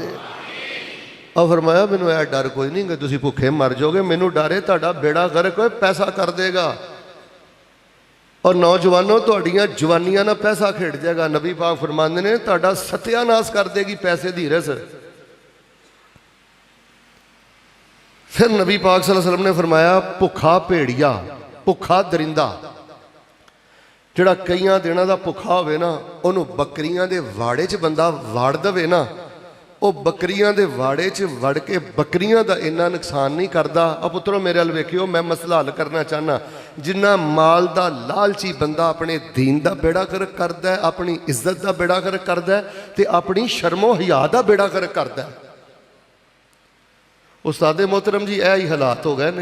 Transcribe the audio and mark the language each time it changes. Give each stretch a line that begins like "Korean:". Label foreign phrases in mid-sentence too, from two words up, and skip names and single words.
Punjabi: اور فرمایا مینوں یہ ڈر کوئی نہیں کہ تسیں بھکھے مر جاؤ گے، مینوں ڈر ہے تہاڈا بیڑا غرق ہوئے، پیسہ کر دے گا. اور نوجوانو تہاڈیاں جوانیاں نا پیسہ کھیڑ جائے گا. نبی پاک فرماندے نے تہاڈا ستیاناس کر دے گی پیسے دی حرص. فیر نبی پاک
Arabic: صلى الله عليه وسلم
Punjabi: نے فرمایا بھکھا بھیڑیا، بھکھا درندہ جہڑا کئی دناں کا بھکھا ہووے نا، انہوں نے بکریاں دے واڑے چ بندا واڑ دوے نا، او بکریاں دے واڑے چ وڑ کے بکریاں کا اینا نقصان نہیں کرتا. اب پتراں میرے ول ویکھیو، میں مسئلہ حل کرنا چاہنا۔ جنا مال کا لالچی بندا اپنے دین کا بیڑا غرق کرتا ہے، اپنی عزت کا بیڑا غرق کرتا ہے، تو اپنی شرم و حیا کا بیڑا غرق کرتا ہے. استاد محترم جی یہ ہی حالات ہو گئے نے.